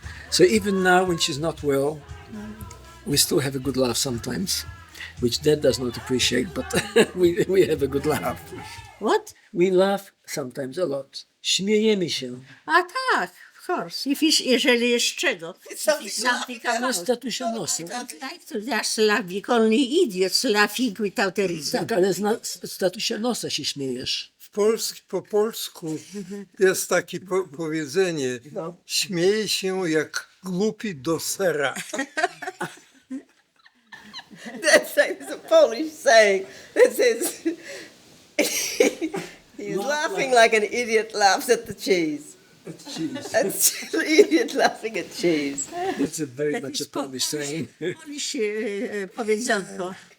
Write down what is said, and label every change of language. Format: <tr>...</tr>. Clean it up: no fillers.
<en>So even now when she's not well, we still have a good laugh sometimes, which Dad does not appreciate, but we have a good laugh. What? We laugh sometimes a lot.</en> <pl>Śmiejemy się. A tak,</pl> <en>of course.</en> <pl>Jeżeli jest czego.</pl> <en>Something</en> <pl>Na</pl> <en>about.</en> <pl>statusia nosa.</pl> <en>Like to just laughing, only idiots laughing without a reason.</en> <pl>Tak, ale z statusia nosa się śmiejesz. Po polsku jest takie powiedzenie, śmieje się jak głupi do sera.</pl> <en>That's like a Polish saying that says he's laughing like an idiot laughs at the cheese. An idiot laughing at cheese. It's very much a Polish saying. Polish powiedzonko.</en>